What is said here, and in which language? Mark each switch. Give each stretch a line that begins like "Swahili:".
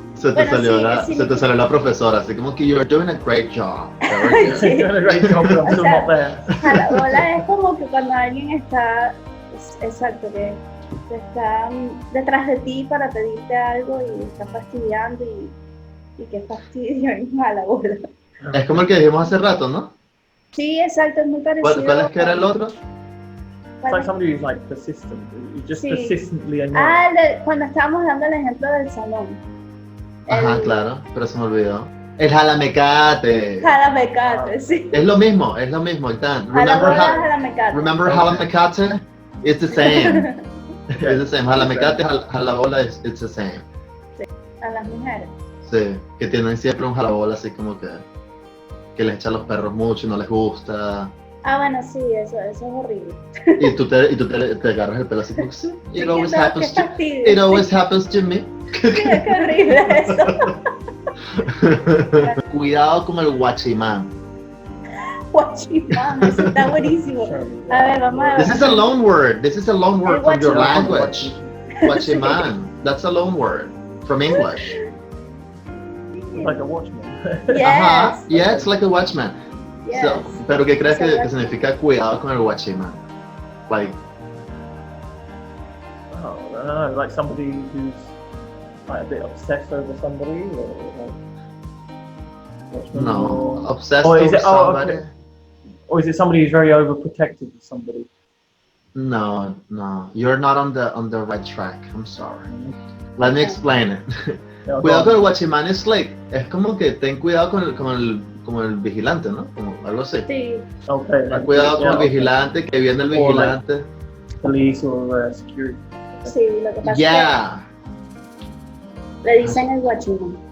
Spanish: Se te salió la profesora, así como que
English: you're doing a great job. You're doing a great job, but I'm still not there.
Spanish: Jalabola es como que cuando alguien está, exacto, que está detrás de ti para pedirte algo y está fastidiando y qué fastidio en jalabola. Es como el que dijimos hace rato, ¿no? Sí, exacto, es muy parecido. ¿Cuál es que era el otro?
English: It's like somebody who's like persistent, who's just persistently annoying.
Spanish: Cuando estábamos dando el ejemplo del salón. Ajá, claro, pero se me olvidó. El jalamecate. Jalamecate, sí. Es lo mismo, Dan.
English: Remember jalamecate? It's the same.
Spanish: It's the same.
English: Jalamecate, jalabola, it's the same.
Spanish: Sí, a las mujeres. Sí, que tienen siempre un jalabola así como que les echa a los perros mucho y no les gusta. Bueno, sí, eso es horrible. Y tú te agarras el pelo así como sí.
English: It always happens to me.
Spanish: Sí, qué horrible eso. Cuidado con el guachimán. Guachimán, eso está buenísimo. A ver, vamos a ver.
English: This is a loan word from your language. Guachimán. That's a loan word from English. Like a watchman. Yes. Yeah, it's like a watchman. Yes.
Spanish: So, pero ¿qué crees que significa cuidado con el guachimán?
English: Like, I don't know, like somebody who's like a bit obsessed over somebody, or like no, obsessed or is over it, somebody. Okay. Or is it somebody who's very overprotective of somebody? No, you're not on the right track. I'm sorry. Let me explain it. Yeah,
Spanish: Cuidado con el guachimán es como que ten cuidado como el vigilante, ¿no? Como algo así. Sí.
English: Okay.
Spanish: Ten cuidado con el vigilante, que viene el vigilante.
English: Police or security.
Spanish: Sí, lo que pasa es que le dicen el guachimán.